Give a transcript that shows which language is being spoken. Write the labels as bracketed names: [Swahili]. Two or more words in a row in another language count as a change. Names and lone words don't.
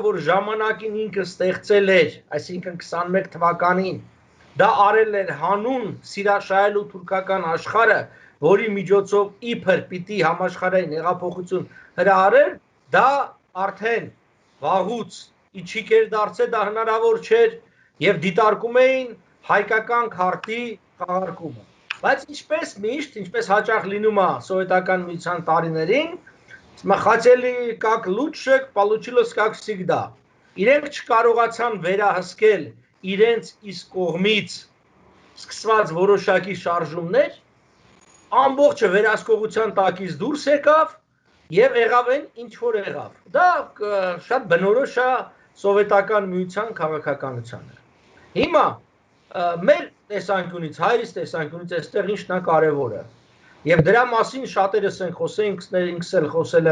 [Armenian] որ ժամանակին ինքը ստեղծել էր, այսինքն 21 թվականին, դա արել էր հանուն սիրաշահելու թուրքական աշխարհը, որի միջոցով իբր պիտի համաշխարհային հեղափոխություն հրահարեր, դա արդեն վաղուց իջիկ էր դարձել, դա հնարավոր չէր եւ դիտարկում էին հայկական քարտի խաղարկումը։ Բայց ինչպես միշտ, ինչպես հաճախ լինում է սովետական միության տարիներին, [Russian] хотели как лучше, получилось как всегда։ [Armenian] Իրենք չկարողացան վերահսկել իրենց իսկ կողմից սկսված որոշակի շարժումներ, ամբողջը վերահսկողության տակից դուրս եկավ եւ եղավ այն ինչ որ եղավ։ Դա շատ բնորոշ է սովետական միության քաղաքականությանը։ Հիմա մեր տեսանկյունից, հայրից տեսանկյունից այստեղ ինչն է կարևորը։ Եվ դրա մասին շատերս են խոսել, ինքս էլ խոսել